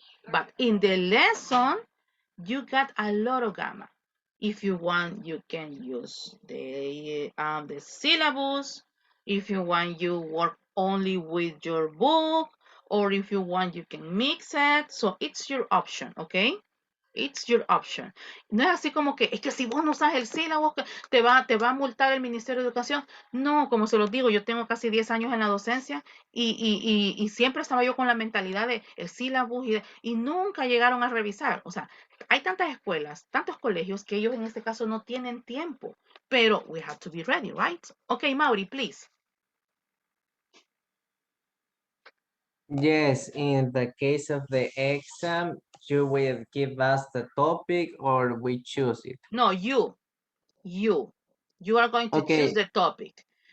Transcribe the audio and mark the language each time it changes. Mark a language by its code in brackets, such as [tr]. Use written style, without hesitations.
[en] But in the lesson, you got a lot of gamma. If you want, you can use the syllabus. If you want, you work only with your book, or if you want, you can mix it. So it's your option, okay? It's your option. [es] No es así como que, es que si vos no usas el sílabo, te va a multar el Ministerio de Educación. No, como se los digo, yo tengo casi 10 años en la docencia y siempre estaba yo con la mentalidad de el sílabo y nunca llegaron a revisar. O sea, hay tantas escuelas, tantos colegios que ellos en este caso no tienen tiempo. [en] Pero we have to be ready, right? Okay, Mauri, please. Yes, in the case of the exam, you will give us the topic or we choose it. No, you are going to choose the topic.